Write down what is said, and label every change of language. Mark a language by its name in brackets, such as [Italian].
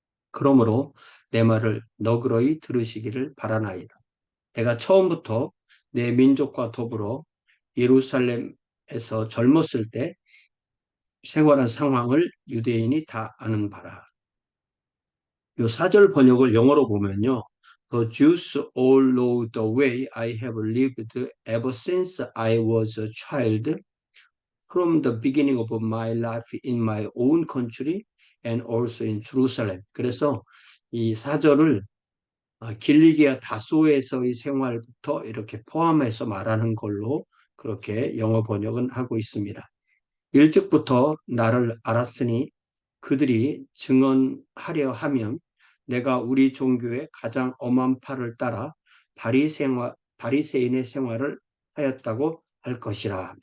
[Korean] 그러므로 내 말을 너그러이 들으시기를 바라나이다. 내가 처음부터 내 민족과 더불어 예루살렘에서 젊었을 때 생활한 상황을 유대인이 다 아는 바라. 이 사절 번역을 영어로 보면요. [English] The Jews all know the way I have lived ever since I was a child from the beginning of my life in my own country and also in Jerusalem. [Korean] 그래서 이 사절을 길리기아 다소에서의 생활부터 이렇게 포함해서 말하는 걸로 그렇게 영어 번역은 하고 있습니다. 일찍부터 나를 알았으니 그들이 증언하려 하면 내가 우리 종교의 가장 엄한 팔을 따라 바리새인의 생활을 하였다고 할 것이라.